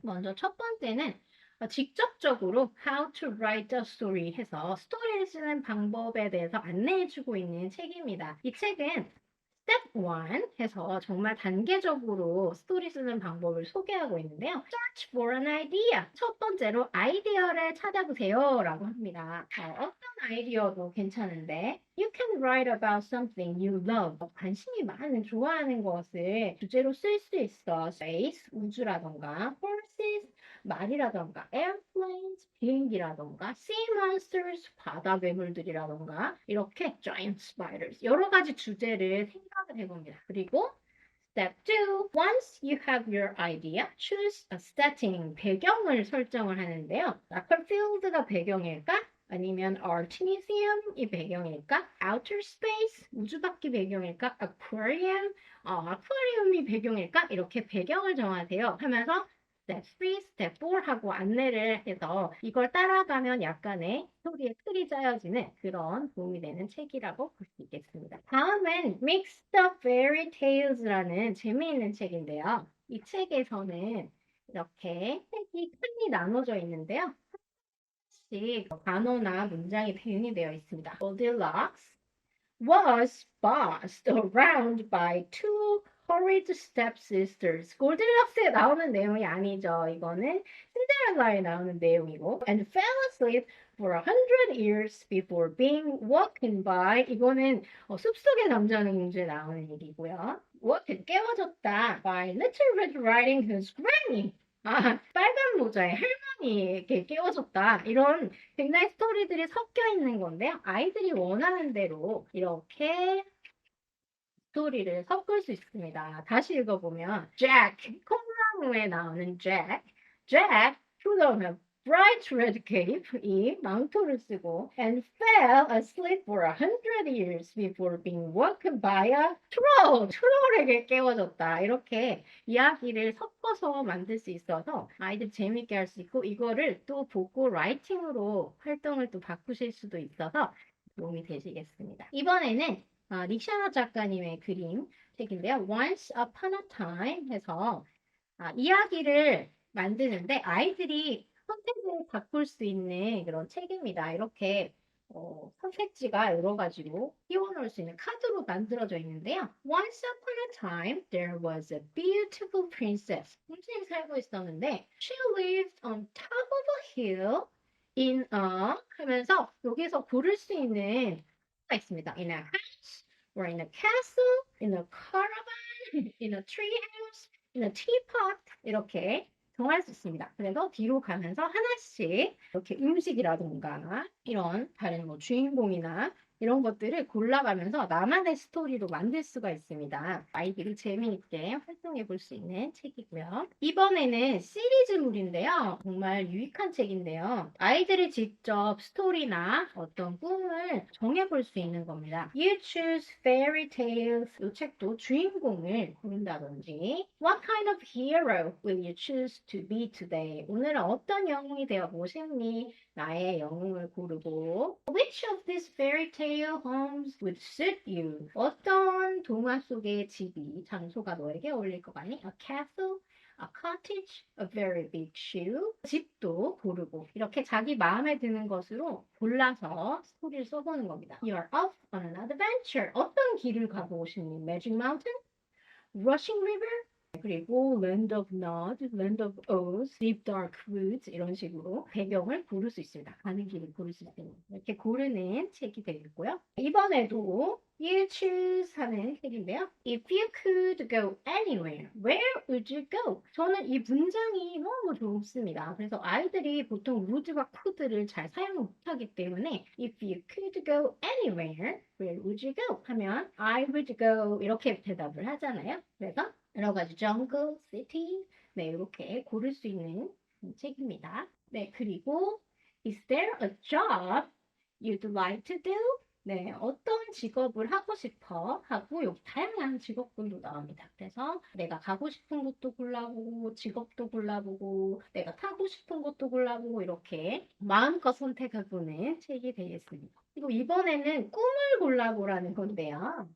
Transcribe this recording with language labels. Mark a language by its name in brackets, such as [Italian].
[Korean] 먼저 첫 번째는 직접적으로 How to Write a Story 해서 스토리를 쓰는 방법에 대해서 안내해주고 있는 책입니다. 이 책은 Step 1 해서 정말 단계적으로 스토리 쓰는 방법을 소개하고 있는데요. [English] Search for an idea. [Korean] 첫 번째로 아이디어를 찾아보세요 라고 합니다. 어떤 아이디어도 괜찮은데 [English] You can write about something you love. [Korean] 관심이 많은, 좋아하는 것을 주제로 쓸 수 있어. Space, 우주라던가 Horses, 말이라던가 airplanes, 비행기라던가 sea monsters, 바다 괴물들이라던가 이렇게 giant spiders 여러 가지 주제를 생각을 해봅니다. 그리고 [English] Step 2. Once you have your idea, choose a setting. [Korean] 배경을 설정을 하는데요. 라컬필드가 배경일까? 아니면 Artemisium이 배경일까? Outer Space, 우주밖에 배경일까? Aquarium, 아쿠아리움이 배경일까? 이렇게 배경을 정하세요. 하면서 Step 3, Step 4 하고 안내를 해서 이걸 따라가면 약간의 스토리의 틀이 짜여지는 그런 도움이 되는 책이라고 볼 수 있겠습니다. 다음은 Mixed Up Fairy Tales라는 재미있는 책인데요. 이 책에서는 이렇게 책이 칸이 나눠져 있는데요. 하나씩 단어나 문장이 배분이 되어 있습니다. [English] Goldilocks was bossed around by two horrid stepsisters. [Korean] 골드락스에 나오는 내용이 아니죠. 이거는 신데렐라에 나오는 내용이고 [English] and fell asleep for 100 years before being woken by. [Korean] 이거는 숲속의 남자농주에 나오는 얘기고요. 깨워졌다 [English] by Little Red Riding Hood's granny. [Korean] 빨간 모자의 할머니에게 깨워졌다. 이런 굉장히 스토리들이 섞여 있는 건데요. 아이들이 원하는 대로 이렇게 스토리를 섞을 수 있습니다. 다시 읽어보면 [English] Jack, [Korean] 콩나무에 나오는 [English] Jack put on a bright red cape, [Korean] 이 망토를 쓰고 [English] and fell asleep for 100 years before being woken by a [Korean] 트롤에게 깨워졌다. 이렇게 이야기를 섞어서 만들 수 있어서 아이들 재밌게 할 수 있고 이거를 또 보고 라이팅으로 활동을 또 바꾸실 수도 있어서 도움이 되시겠습니다. 이번에는 닉샤나 작가님의 그림 책인데요. Once Upon a Time 해서 이야기를 만드는데 아이들이 선택을 바꿀 수 있는 그런 책입니다. 이렇게 선택지가 여러 가지로 띄워놓을 수 있는 카드로 만들어져 있는데요. [English] Once upon a time, there was a beautiful princess. [Korean] 선생님이 살고 있었는데, [English] she lived on top of a hill in a [Korean] 하면서 여기서 고를 수 있는 가 있습니다. [English] In a house, or in a castle, in a caravan, in a treehouse, in a teapot [Korean] 이렇게 정할 수 있습니다. 그래서 뒤로 가면서 하나씩 이렇게 음식이라든가 이런 다른 뭐 주인공이나 이런 것들을 골라가면서 나만의 스토리로 만들 수가 있습니다. 아이들이 재미있게 활동해 볼 수 있는 책이고요. 이번에는 시리즈물인데요. 정말 유익한 책인데요. 아이들이 직접 스토리나 어떤 꿈을 정해볼 수 있는 겁니다. [English] You choose fairy tales. [Korean] 이 책도 주인공을 고른다든지 [English] What kind of hero will you choose to be today? [Korean] 오늘은 어떤 영웅이 되어 보겠니? 나의 영웅을 고르고 [English] Which of these fairy tale homes would suit you? [Korean] 어떤 동화 속의 집이 장소가 너에게 어울릴 것 같니? [English] A castle, a cottage, a very big shoe. [Korean] 집도 고르고 이렇게 자기 마음에 드는 것으로 골라서 스토리를 써보는 겁니다. [English] You're off on an adventure. [Korean] 어떤 길을 가보고 싶니? Magic Mountain, Rushing River, 그리고 Land of Nod, Land of Oz, Deep Dark Woods 이런 식으로 배경을 고를 수 있습니다. 가는 길을 고를 수 있습니다. 이렇게 고르는 책이 되겠고요. 이번에도 You choose 하는 책인데요. [English] If you could go anywhere, where would you go? [Korean] 저는 이 문장이 너무 좋습니다. 그래서 아이들이 보통 would와 could를 잘 사용 못하기 때문에 [English] If you could go anywhere, where would you go? [Korean] 하면 [English] I would go [Korean] 이렇게 대답을 하잖아요. 그래서 여러 가지 jungle, city, 네, 이렇게 고를 수 있는 책입니다. 네, 그리고 [English] Is there a job you'd like to do? [Korean] 네, 어떤 직업을 하고 싶어? 하고 여기 다양한 직업군도 나옵니다. 그래서 내가 가고 싶은 곳도 골라보고 직업도 골라보고 내가 타고 싶은 것도 골라보고 이렇게 마음껏 선택해보는 책이 되겠습니다. 그리고 이번에는 꿈을 골라보라는 건데요.